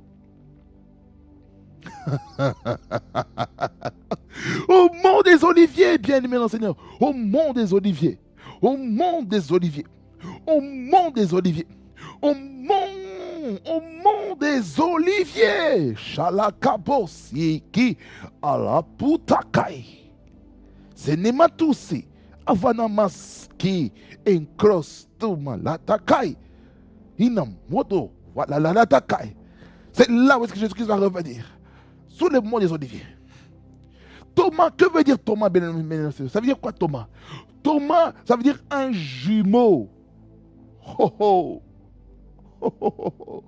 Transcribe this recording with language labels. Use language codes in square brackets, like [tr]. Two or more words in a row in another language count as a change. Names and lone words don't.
[fr] Au mont des Oliviers, bien-aimé dans le Seigneur. Au mont des Oliviers. Au mont des Oliviers. Au mont des Oliviers. Au mont des Oliviers. Shalakabos yeki alaputakai. Senematusi avanamaski encrostuma latakai. Inamoto voilà latakai. C'est là où est-ce que Jésus-Christ va revenir. Sous le mont des Oliviers. Thomas, que veut dire Thomas? Ça veut dire quoi Thomas? Thomas, ça veut dire un jumeau. Oh, oh. Oh, oh, oh, oh.